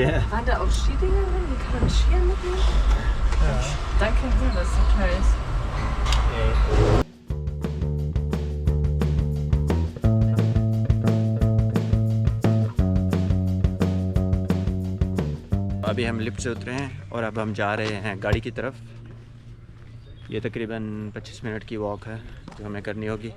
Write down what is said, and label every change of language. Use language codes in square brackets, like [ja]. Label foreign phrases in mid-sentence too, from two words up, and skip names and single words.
[de] Waren da auch Skidinger drin? Wie kann man Skier mitnehmen? Ja. Dann kein Sinn, dass es so teuer ist. [hi] अभी हम लिफ्ट से उतरे हैं और अब हम जा रहे हैं गाड़ी की तरफ। ये तकरीबन 25 मिनट की वॉक है जो हमें करनी होगी।